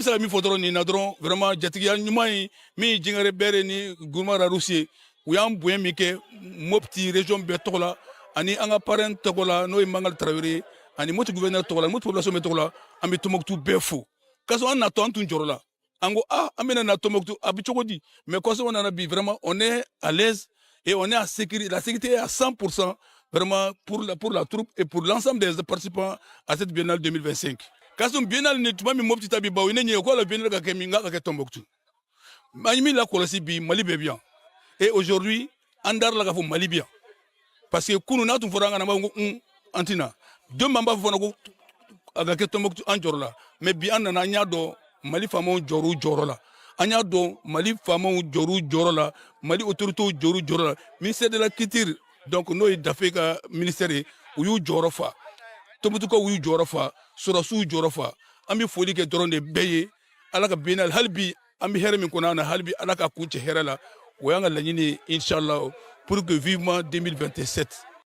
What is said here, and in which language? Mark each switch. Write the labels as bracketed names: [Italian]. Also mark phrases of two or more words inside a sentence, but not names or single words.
[Bambara] se ka min fɔ dɔrɔn nin na dɔrɔn vraiment jatigiya ɲuman ye min ye Jingare Bɛre ni gouvernement Rarusi ye u y'an bonya min kɛ Mopti région bɛɛ tɔgɔ la ani an ka parrain tɔgɔ la n'o ye Mangali Tarawele ani Mopti gouverneur tɔgɔ la Mopti population bɛɛ tɔgɔ la an bɛ Tombouctou bɛɛ fo kasɔrɔ an natɔ an tun jɔrɔ la an ko an bɛna na Tombouctou a bɛ cogo di mais kɔsɔbɛ nana bi [French] vraiment on est à l'aise et on est à sécurité la sécurité est à 100% vraiment pour la troupe et pour l'ensemble des participants à cette biennale 2025 Kasum biennale [Bambara] ni tuma min Mopti ta bi ba o ne ɲɛ ko [French] la biennale [Bambara] ka kɛ min ka kɛ Tombouctou an min la kɔlɔsi bi Mali bɛ [French] bien et aujourd'hui [Bambara] an dar la ka fɔ Mali [French] bien parce [Bambara] que kunu n'a tun fɔra an kana ma ko an tina demain an b'a fɔ fana ko a ka kɛ Tombouctou an jɔrɔ la [French] mais bi [Bambara] an nana an y'a dɔn Mali faamaw jɔrɔ la an y'a dɔn Mali faamaw jɔrɔ la Mali autorités jɔrɔ la [French] ministère de la culture donc [Bambara] n'o ye Dafe ka ministère ye u y'u jɔyɔrɔ fa Tombouctukaw y'u jɔyɔrɔ fa Sɔrɔsiw jɔyɔrɔ fa an bɛ foli kɛ dɔrɔn de bɛɛ ye ala ka biennale hali bi an bɛ hɛrɛ min kɔnɔ an na hali bi ala ka kun cɛ hɛrɛ la o y'an ka laɲini ye inchallah [French] pour que vivement 2027